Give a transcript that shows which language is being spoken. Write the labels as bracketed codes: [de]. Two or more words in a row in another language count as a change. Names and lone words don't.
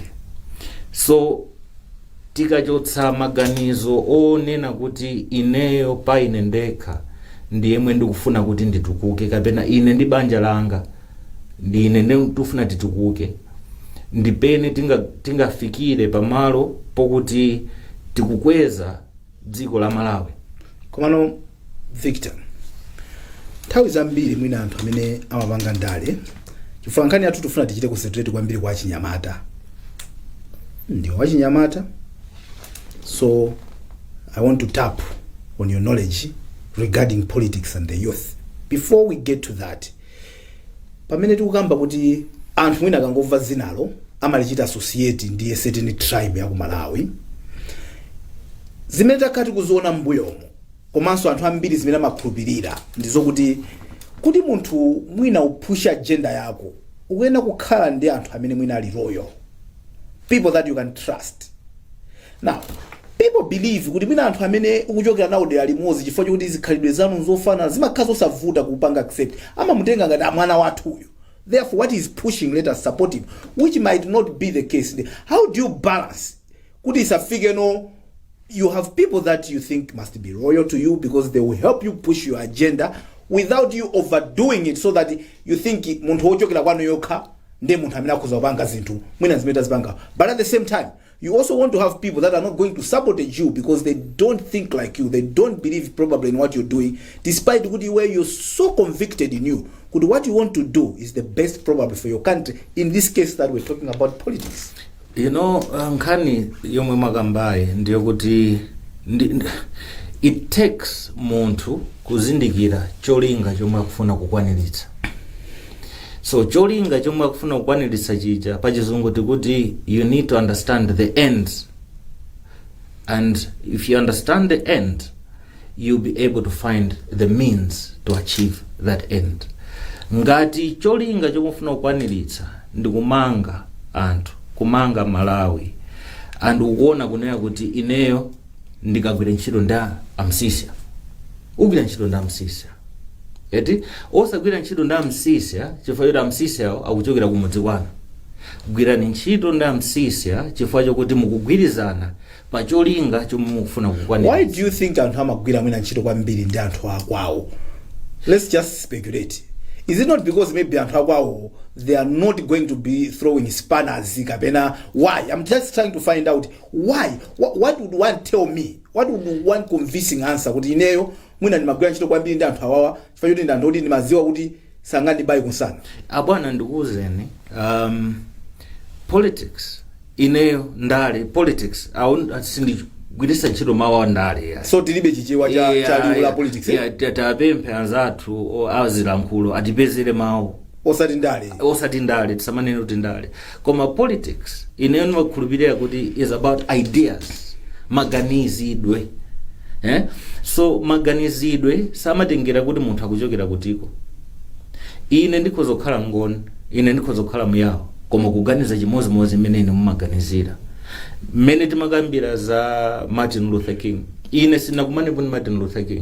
[ny] So tikachotsa maganizo onena kuti ineyo pa ine ndekha ndiyemwe ndikufuna kuti nditukuke, kapena ine ndi banja langa ndi ine ndikufuna titukuke, ndipene tingafikire pamalo pokuti tikukweza dziko la Malawi. Komano Victor, nthawi zambiri mwina anthu amene amapanga ndale chifukwa nkhani yathu tufuna tichite concentrate kwambiri kwa Chinyamata, ndiwo wa Chinyamata. [en] So I want to tap on your knowledge regarding politics and the youth. Before we get to that, [ny] pamene tikukamba kuti anthu mwina akangomva zinalo amalichita associate ndiye [en] certain tribe [ny] ya ku Malawi, zimene takati kuziona mbuyomo komanso anthu ambiri zimene amakhulupirira ndizokuti kuti munthu mwina upusha agenda yako ukuyenda kukhala ndi anthu amene mwina ali loyal, [en] people that you can trust. Now people believe [ny] kuti mwina anthu amene ukuchokera nawo dera limodzi chifukwa chokuti zikhalidwe zanu zofana zimakhala zosavuta kupanga accept, amamutenga ngati mwana wathu uyu, [en] therefore what is pushing, let us support him, which might not be the case. How do you balance [ny] kuti isafike [en] no you have people that you think must be loyal to you because they will help you push your agenda without you overdoing it, so that you think [ny] munthu ochokera kwanu yokha ndi munthu amene akhoza kupanga zinthu mwina zimene tazipanga. [en] But at the same time you also want to have people that are not going to sabotage you because they don't think like you, they don't believe probably in what you're doing, despite where you're so convicted in you. What you want to do is the best probably for your country. In this case that we're talking about politics. You know, [ny] Nkhani yomwe makambaye ndiyo kuti [en] it takes [ny] munthu kuzindikira cholinga chomwe akufuna kukwaniritsa. So cholinga chomwe akufuna kukwaniritsa chija pachizungu tikuti [en] you need to understand the end, and if you understand the end you'll be able to find the means to achieve that end. [ny] Ngati cholinga chomwe ufuna kukwaniritsa ndi kumanga anthu, kumanga Malawi, and ukuona kunena kuti ineyo ndikagwira ntchito nda amsisya, ugwira ntchito nda amsisya, eti osagwira ntchito ndi amsisya chifukwa choti amsisyawo akuchokera kumudzi kwanu. Gwirani ntchito ndi amsisya chifukwa chokuti mukugwirizana pa cholinga chomwe mukufuna kukwanira. [en] Why do you think [ny] anthu amagwira mwina ntchito kwambiri ndi anthu akwawo? [en] Let's just speculate. Is it not because maybe [ny] anthu akwawo [en] they are not going to be throwing spanners kapena why? I'm just trying to find out why. What would one tell me? What would one convincing answer [ny] kuti ineyo mwina ndimagwira ntchito kwambiri ndi anthu awawa chifukwa choti ndandoti ndimaziwa kuti sangani bayi kunsana? Abwana ndikuwuzeni politics ineyo ndale politics sindigwirisa ntchito mawu ndale ya. So tilibe chichewa cha liwu la politics. Tapemphe anzathu azilankhulo atipezere mawu osati ndale tisamanene kuti ndale. Koma politics ineyo ndimakhulupirira kuti [en] is about ideas, [ny] maganizidwe. So maganizidwe samatengera kuti munthu akuchokera kutiko. Ine ndikhoza kukhala ngoni, ine ndikhoza kukhala muyawo, koma kuganiza chimozimozi mmene ine mumaganizira. Mmene timakambira za Martin Luther King, ine sinakumanepo ndi Martin Luther King.